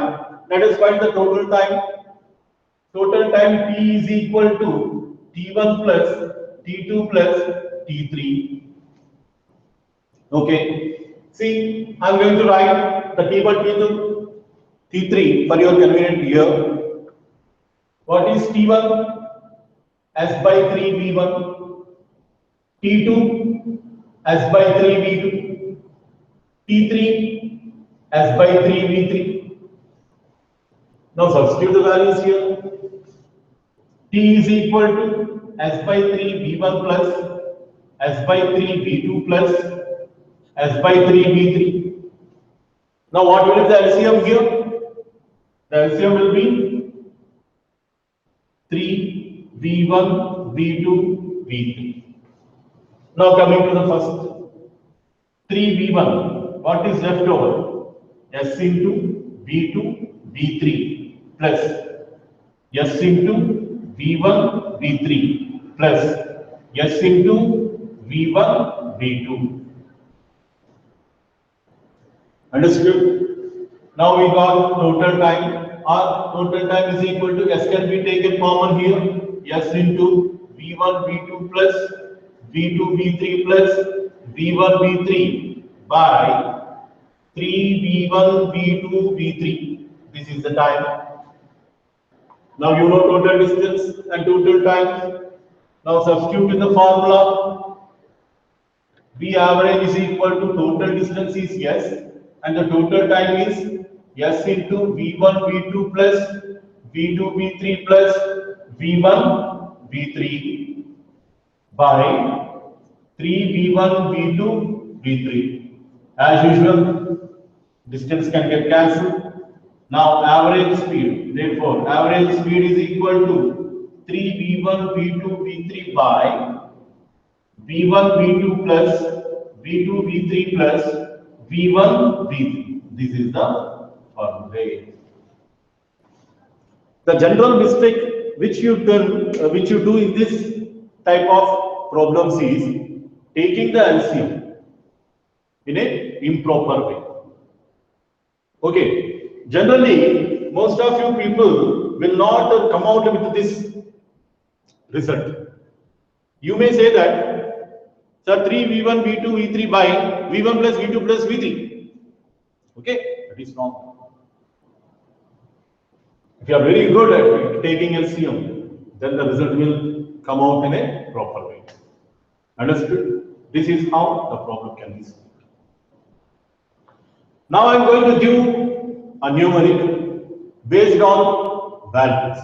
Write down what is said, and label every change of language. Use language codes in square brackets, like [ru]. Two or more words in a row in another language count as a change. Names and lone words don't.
[en] Let us find the total time. Total time T is equal to T1 plus T2 plus T3. Okay. See, I'm going to write the T1, T2, T3 for your convenience here. What is T1? S by 3 V1. T2 S by 3 V2. T3 S by 3 V3. Now substitute the values here. T is equal to S by 3 V1 plus S by 3 V2 plus S by 3 V3. Now what will be the LCM here? The LCM will be 3 V1 V2 V3. Now coming to the first 3 V1, what is left over? S into V2 V3 plus S into V1 V3 plus S into V1 V2. Understood? Now we got total time. Our total time is equal to S can be taken common here. S into V1 V2 plus V2 V3 plus V1 V3 by 3 V1 V2 V3. This is the time. Now you know total distance and total time. Now substitute in the formula. V average is equal to total distance is S and the total time is S into V1 V2 plus V2 V3 plus V1 V3 by 3 V1 V2 V3. As usual, distance can get cancelled. Now average speed, therefore average speed is equal to 3 V1 V2 V3 by V1 V2 plus V2 V3 plus V1 V3. This is the formula. The general mistake which you do in this type of problems is taking the LCM in an improper way. Okay, generally, most of you people will not come out with this result. You may say that, sir, 3v1, v2, v3 by v1 plus v2 plus v3. Okay, that is wrong. If you are very good at taking LCM, then the result will come out in a proper way. Understood? This is how the problem can be solved. Now I am going to give a numeric based on values.